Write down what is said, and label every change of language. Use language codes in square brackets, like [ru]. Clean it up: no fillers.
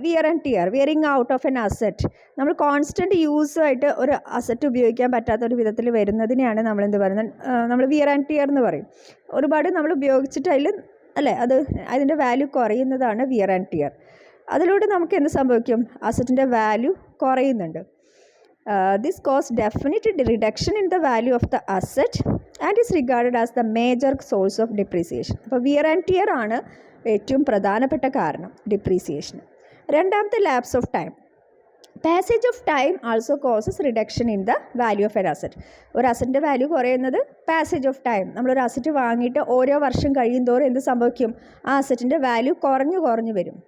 [ml] Wear and tear, wearing out of N asset. നമ്മൾ constant യൂസായിട്ട് ഒരു asset ഉപയോഗിക്കാൻ പറ്റാത്ത ഒരു വിധത്തിൽ വരുന്നതിനെയാണ് നമ്മൾ എന്ത് പറയുന്നത്, നമ്മൾ വിയർ ആൻഡ് ടിയർ എന്ന് പറയും. ഒരുപാട് നമ്മൾ ഉപയോഗിച്ചിട്ട് അല്ലേ അതിൻ്റെ വാല്യൂ കുറയുന്നതാണ് വിയർ ആൻഡ് ടിയർ. അതിലൂടെ നമുക്ക് എന്ത് സംഭവിക്കും, അസറ്റിൻ്റെ value കുറയുന്നുണ്ട്. [en] This caused definite reduction in the value of the asset and is regarded as the major source of depreciation. [ml] അപ്പോൾ വിയർ ആൻഡ് ടിയർ ആണ് ഏറ്റവും പ്രധാനപ്പെട്ട കാരണം ഡിപ്രീസിയേഷന്. രണ്ടാമത്തെ lapse of time. [en] Passage of time also causes reduction in the value of an asset. [ml] ഒരു അസറ്റിൻ്റെ value കുറയുന്നത് passage of time. നമ്മളൊരു asset വാങ്ങിയിട്ട് ഓരോ വർഷം കഴിയും തോറും എന്ത് സംഭവിക്കും, ആ അസറ്റിൻ്റെ വാല്യൂ കുറഞ്ഞു വരും.